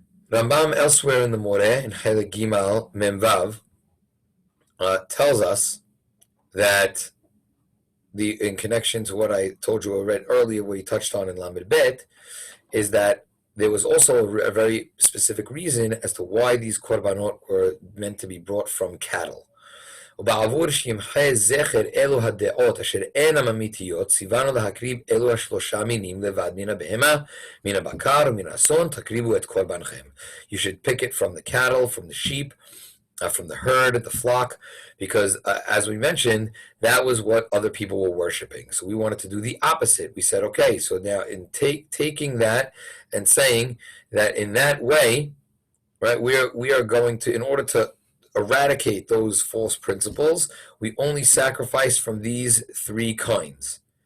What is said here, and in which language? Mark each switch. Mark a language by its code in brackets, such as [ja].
[en] Rambam elsewhere in the Moreh, in Chelik Gimal Memvav, tells us that in connection to what I told you or read earlier, where he touched on in Lamed Bet, is that there was also a very specific reason as to why these korbanot were meant to be brought from cattle. [he] ובעבור שימחה זכר אלו הדעות אשר אינם אמיתיות, ציוונו להקריב אלו השלושה מינים לבד מן הבהמה, מן הבקר ומן האסון, תקריבו את קורבנכם. [en] You should pick it from the cattle, from the sheep, from the herd, the flock, because as we mentioned, that was what other people were worshiping. So we wanted to do the opposite. We said, okay, so now in taking that and saying that in that way, right, we are going to, in order to eradicate those false principles, we only sacrifice from these three kinds.